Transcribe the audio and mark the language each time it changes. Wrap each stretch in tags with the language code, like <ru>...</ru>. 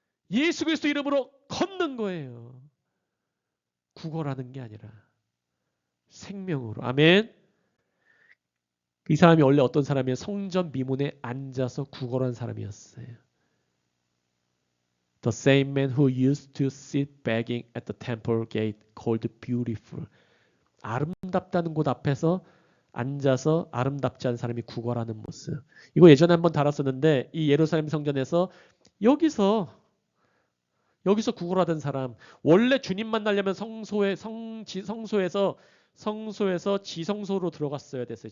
<ko>예수 그리스도 이름으로 걷는 거예요. 구걸하는 게 아니라 생명으로. 아멘. 이 사람이 원래 어떤 사람이에요? 성전 미문에 앉아서 구걸한 사람이었어요.</ko> <en>The same man who used to sit begging at the temple gate called beautiful.</en> <ko>아름답다는 곳 앞에서 앉아서 아름답지 않은 사람이 구걸하는 모습. 이거 예전에 한번 다뤘었는데 이 예루살렘 성전에서 여기서 구걸하던 사람. 원래 주님 만나려면 성소에서 지성소로 들어갔어야 됐어요.</ko>